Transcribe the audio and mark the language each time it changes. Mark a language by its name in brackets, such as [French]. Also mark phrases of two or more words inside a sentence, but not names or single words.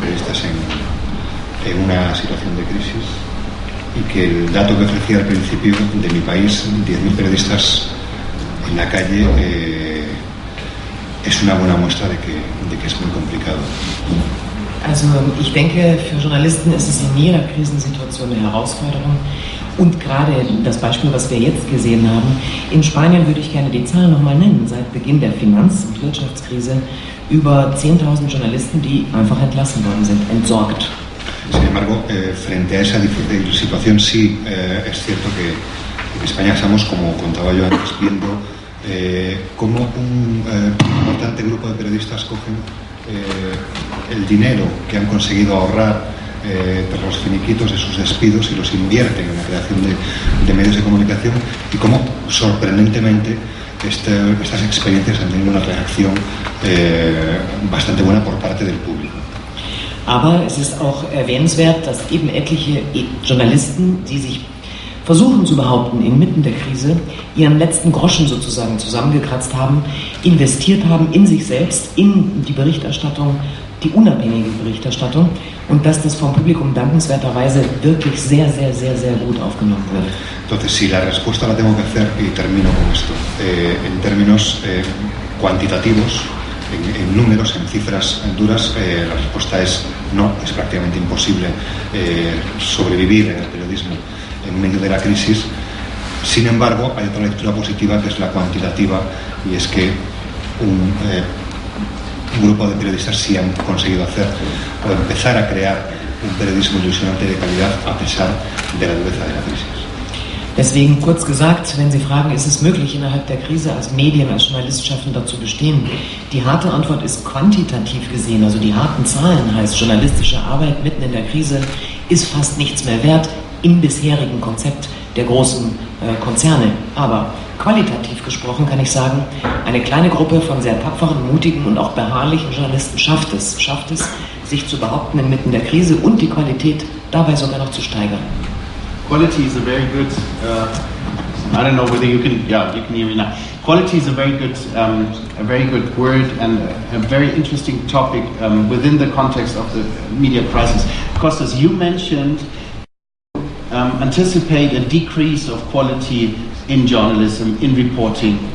[Spanish] periodistas en una situación de crisis, y que el dato que ofrecía al principio de mi país, 10.000 periodistas en la calle, es una buena muestra de que es muy complicado. [German] Also ich denke, für Journalisten ist es in jeder Krisensituation eine Herausforderung. Und gerade das Beispiel, was wir jetzt gesehen haben, in Spanien würde ich gerne die Zahlen nochmal nennen. Seit Beginn der Finanz- und Wirtschaftskrise über 10.000 Journalisten, die einfach entlassen worden sind, entsorgt. [Spanish] Sin embargo, frente a esa situación sí es cierto que en España estamos, como contaba yo antes, viendo cómo un importante grupo de periodistas cogen el dinero que han conseguido ahorrar tras los finiquitos de sus despidos y los invierten en la creación de medios de comunicación, y cómo sorprendentemente estas experiencias han tenido una reacción bastante buena por parte del público. [German] Aber es ist auch erwähnenswert, dass eben etliche Journalisten, die sich versuchen zu behaupten inmitten der Krise, ihren letzten Groschen sozusagen zusammengekratzt haben, investiert haben in sich selbst, in die Berichterstattung, die unabhängige Berichterstattung, und dass das vom Publikum dankenswerterweise wirklich sehr, sehr, sehr, sehr gut aufgenommen wird. [Spanish] Entonces, si la respuesta la tengo que hacer, y termino con esto, en términos cuantitativos, en números, en cifras duras, la respuesta es no, es prácticamente imposible sobrevivir en el periodismo en medio de la crisis. Sin embargo, hay otra lectura positiva, que es la cuantitativa, y es que un grupo de periodistas sí han conseguido hacer o empezar a crear un periodismo ilusionante de calidad a pesar de la dureza de la crisis. [German] Deswegen kurz gesagt, wenn Sie fragen, ist es möglich, innerhalb der Krise als Medien, als Journalistschaffender zu bestehen? Die harte Antwort ist quantitativ gesehen, also die harten Zahlen heißt, journalistische Arbeit mitten in der Krise ist fast nichts mehr wert im bisherigen Konzept der großen Konzerne. Aber qualitativ gesprochen kann ich sagen, eine kleine Gruppe von sehr tapferen, mutigen und auch beharrlichen Journalisten schafft es, sich zu behaupten inmitten der Krise und die Qualität dabei sogar noch zu steigern. [English] Quality is a very good, I don't know whether you can hear me now. Quality is a very good word and a very interesting topic within the context of the media crisis. Costas, you mentioned anticipate a decrease of quality in journalism, in reporting.